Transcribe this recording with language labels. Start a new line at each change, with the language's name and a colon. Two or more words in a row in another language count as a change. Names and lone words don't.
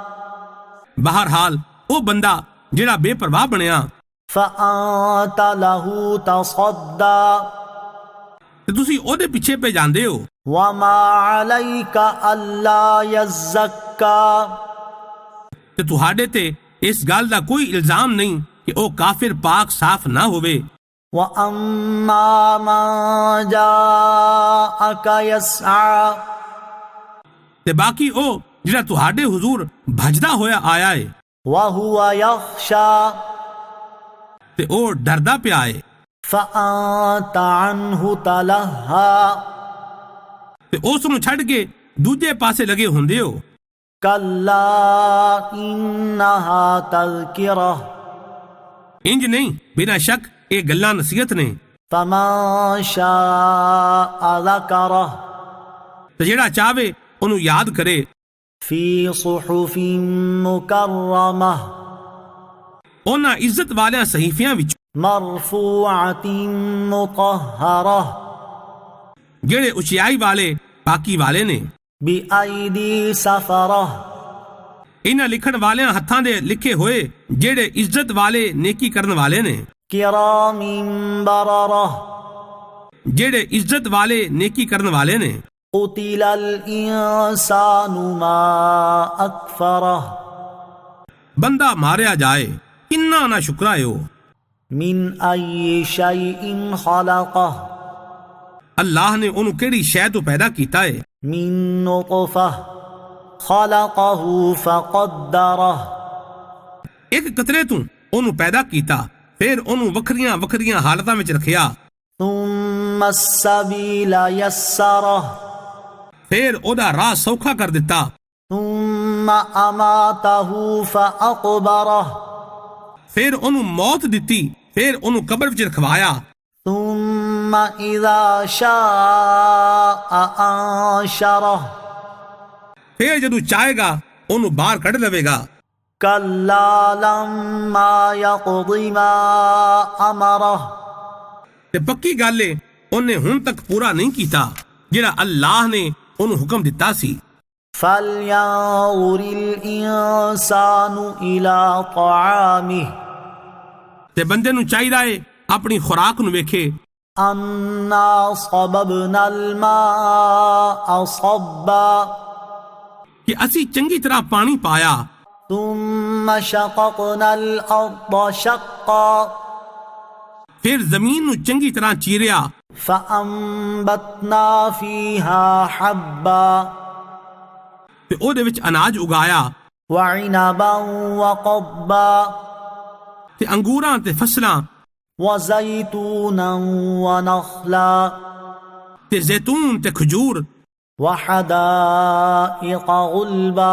Punjabi: بہرحال او بندہ جڑا بے پرواہ بنیا
Arabic: فأنت له تصدى
Punjabi: ਤੇ ਤੁਸੀਂ ਉਹਦੇ ਪਿੱਛੇ ਪੈ ਜਾਂਦੇ ਹੋ।
Arabic: وما عليك ألا يزكى
Punjabi: ਤੇ ਤੁਹਾਡੇ ਤੇ ਇਸ ਗੱਲ ਦਾ ਕੋਈ ਇਲਜ਼ਾਮ ਨਹੀਂ ਕਿ ਉਹ ਕਾਫਿਰ ਪਾਕ ਸਾਫ਼ ਨਾ ਹੋਵੇ।
Arabic: وأما من جاءك يسعى
Punjabi: ਤੇ ਬਾਕੀ ਉਹ ਜਿਹੜਾ ਤੁਹਾਡੇ ਹੁਜ਼ੂਰ ਭਜਦਾ ਹੋਇਆ ਆਇਆ ਏ
Arabic: وهو يخشى
Punjabi: ਤੇ ਉਹ ਡਰਦਾ ਪਿਆ ਏ
Arabic: فأنت عنه تلهى
Punjabi: ਤੇ ਉਸ ਨੂੰ ਛੱਡ ਕੇ ਦੂਜੇ ਪਾਸੇ ਲੱਗੇ ਹੁੰਦੇ ਹੋ।
Arabic: كلا إنها تذكرة
Punjabi: ਇੰਜ ਨਹੀਂ, ਬਿਨਾਂ ਸ਼ੱਕ ਇਹ ਗੱਲਾਂ ਨਸੀਹਤ ਨੇ।
Arabic: فمن شاء ذكره
Punjabi: ਤੇ ਜਿਹੜਾ ਚਾਹਵੇ ਉਹਨੂੰ ਯਾਦ ਕਰੇ।
Arabic: في صحف مكرمة
Punjabi: ਉਹਨਾਂ ਇੱਜ਼ਤ ਵਾਲਿਆਂ ਸਹੀਫਿਆਂ ਵਿੱਚ
Arabic: مرفوعة مطهرة
Punjabi: ਜਿਹੜੇ ਉਚਾਈ ਵਾਲੇ ਪਾਕੀ ਵਾਲੇ ਨੇ।
Arabic: بأيدي سفرة
Punjabi: ਇਹਨਾਂ ਲਿਖਣ ਵਾਲਿਆਂ ਹੱਥਾਂ ਦੇ ਲਿਖੇ ਹੋਏ ਜਿਹੜੇ ਇੱਜ਼ਤ ਵਾਲੇ ਨੇਕੀ ਕਰਨ ਵਾਲੇ ਨੇ।
Arabic: كرام بررة
Punjabi: ਜਿਹੜੇ ਇੱਜ਼ਤ ਵਾਲੇ ਨੇਕੀ ਕਰਨ ਵਾਲੇ ਨੇ।
Arabic: قتل الإنسان ما أكفره
Punjabi: ਬੰਦਾ ਮਾਰਿਆ ਜਾਏ ਕਿੰਨਾ ਨਾ ਸ਼ੁਕਰਾਏ ਉਹ।
Arabic: من أي شيء خلقه
Punjabi: ਅੱਲਾਹ ਨੇ ਉਹਨੂੰ ਕਿਹੜੀ ਸ਼ੈ ਤੋਂ ਪੈਦਾ ਕੀਤਾ ਏ।
Arabic: من نطفة خلقه فقدره
Punjabi: ਇੱਕ ਕਤਰੇ ਤੋਂ ਉਹਨੂੰ ਪੈਦਾ ਕੀਤਾ, ਫਿਰ ਉਹਨੂੰ ਵੱਖਰੀਆਂ ਵੱਖਰੀਆਂ ਹਾਲਤਾਂ ਵਿੱਚ ਰੱਖਿਆ।
Arabic: ثم السبيل يسره
Punjabi: ਫਿਰ ਉਹਦਾ ਰਾਹ ਸੌਖਾ ਕਰ ਦਿੱਤਾ।
Arabic: ثم أماته فأقبره
Punjabi: ਫਿਰ ਉਹਨੂੰ ਮੌਤ ਦਿੱਤੀ, ਫਿਰ ਉਹਨੂੰ ਕਬਰ ਵਿੱਚ ਰਖਵਾਇਆ।
Arabic: ثم إذا شاء أنشره
Punjabi: ਫਿਰ ਜਦੋਂ ਚਾਹੇਗਾ ਉਹਨੂੰ ਬਾਹਰ ਕੱਢ ਲਵੇਗਾ।
Arabic: كلا لما يقض ما أمره
Punjabi: ਤੇ ਪੱਕੀ ਗੱਲ ਏ ਉਹਨੇ ਹੁਣ ਤੱਕ ਪੂਰਾ ਨਹੀਂ ਕੀਤਾ ਜਿਹੜਾ ਅੱਲਾਹ ਨੇ ਉਹਨੂੰ ਹੁਕਮ ਦਿੱਤਾ ਸੀ।
Arabic: فلينظر الإنسان إلى طعامه
Punjabi: ਤੇ ਬੰਦੇ ਨੂੰ ਚਾਹੀਦਾ ਏ ਆਪਣੀ ਖੁਰਾਕ ਨੂੰ ਵੇਖੇ।
Arabic: أنا صببنا الماء صبا
Punjabi: ਕਿ ਅਸੀਂ ਚੰਗੀ ਤਰ੍ਹਾਂ ਪਾਣੀ ਪਾਇਆ,
Arabic: ثم شققنا الأرض شقا
Punjabi: ਫਿਰ ਜ਼ਮੀਨ ਨੂੰ ਚੰਗੀ ਤਰ੍ਹਾਂ ਚੀਰਿਆ,
Arabic: فأنبتنا فيها حبا
Punjabi: ਤੇ ਉਹਦੇ ਵਿੱਚ ਅਨਾਜ ਉਗਾਇਆ,
Arabic: وعنبا وقبا
Punjabi: ਤੇ ਅੰਗੂਰਾਂ ਤੇ ਫਸਲਾਂ,
Arabic: وزيتونا ونخلا
Punjabi: ਤੇ ਜ਼ੈਤੂਨ ਤੇ ਖਜੂਰ,
Arabic: وحدائق غلبا